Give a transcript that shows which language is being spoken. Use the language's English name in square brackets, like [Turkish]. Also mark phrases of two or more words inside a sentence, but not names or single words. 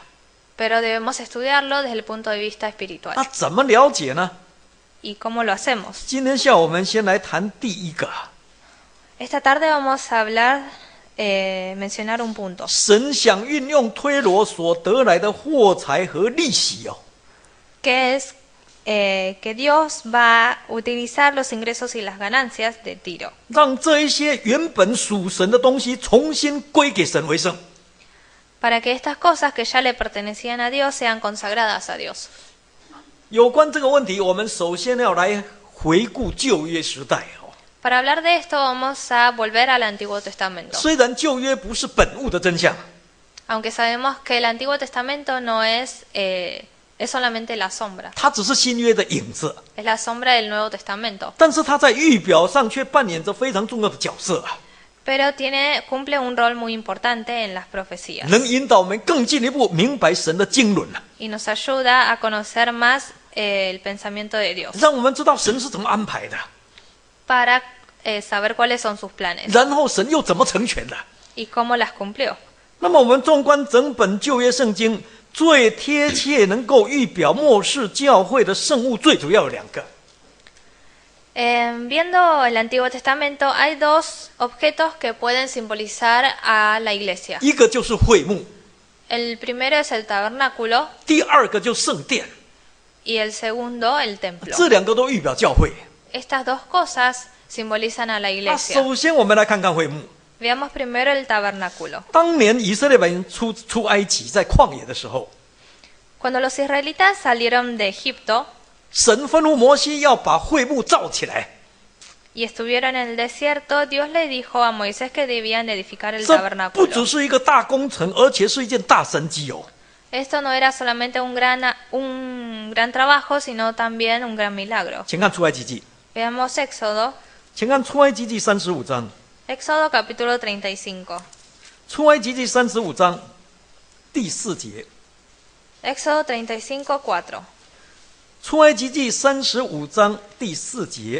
[Spanish] Pero debemos estudiarlo desde el punto de vista espiritual. [Chinese] 那怎么了解呢？ [Spanish] ¿Y cómo lo hacemos? [Chinese] 今天下午我们先来谈第一个， [Spanish] Esta tarde vamos a hablar, mencionar un punto. [Chinese] 神想运用推罗所得来的货财和利息哦， [Spanish] Que es que Dios va a utilizar los ingresos y las ganancias de Tiro [Chinese] 让这一些原本属神的东西重新归给神为圣。 [Spanish] para que estas cosas que ya le pertenecían a Dios sean consagradas a Dios. [Chinese] 有关这个问题，我们首先要来回顾旧约时代哦。 [Spanish] Para hablar de esto vamos a volver al Antiguo Testamento. [Chinese] 虽然旧约不是本物的真相， [Spanish] Aunque sabemos que el Antiguo Testamento no es, es solamente la sombra, [Chinese] 它只是新约的影子， [Spanish] es la sombra del Nuevo Testamento. [Chinese] 但是它在预表上却扮演着非常重要的角色啊， [Spanish] Pero cumple un rol muy importante en las profecías [Chinese] 能引导我们更进一步明白神的经纶啊， [Spanish] y nos ayuda a conocer más el pensamiento de Dios [Chinese] 让我们知道神是怎么安排的， [Spanish] para saber cuáles son sus planes [Chinese] 然后神又怎么成全的。 [Spanish] y cómo las cumplió. [Chinese] 那么我们纵观整本旧约圣经，最贴切能够预表末世教会的圣物，最主要有两个。 [Spanish] Viendo el Antiguo Testamento hay dos objetos que pueden simbolizar a la iglesia. [Chinese] 一个就是会幕， [Spanish] El primero es el tabernáculo [Chinese] 第二个就是圣殿， [Spanish] y el segundo el templo. [Chinese] 这两个都预表教会。 [Spanish] Estas dos cosas simbolizan a la [Chinese] 那 [Spanish] iglesia. [Chinese] 首先我们来看看会幕。 [Spanish] Veamos primero el tabernáculo. [Chinese] 当年以色列人出埃及，在旷野的时候， [Spanish] Cuando los israelitas salieron de Egipto [Chinese] 神吩咐摩西要把会幕造起来。 [Spanish] y estuvieron en el desierto, Dios le dijo a Moisés que debían edificar el [Chinese] 这不 [Spanish] tabernáculo. [Chinese] 只是一个大工程，而且是一件大神迹哦。 [Spanish] Esto no era solamente un gran trabajo, sino también un gran milagro. [Chinese] 请看出埃及记， [Spanish] Veamos Éxodo [Chinese] 请看出埃及记35章。 [Spanish] Éxodo capítulo 35. [Chinese] 出埃及记35章第4节。 [Spanish] Éxodo 35:4. [Chinese] 出埃及记35章第4节。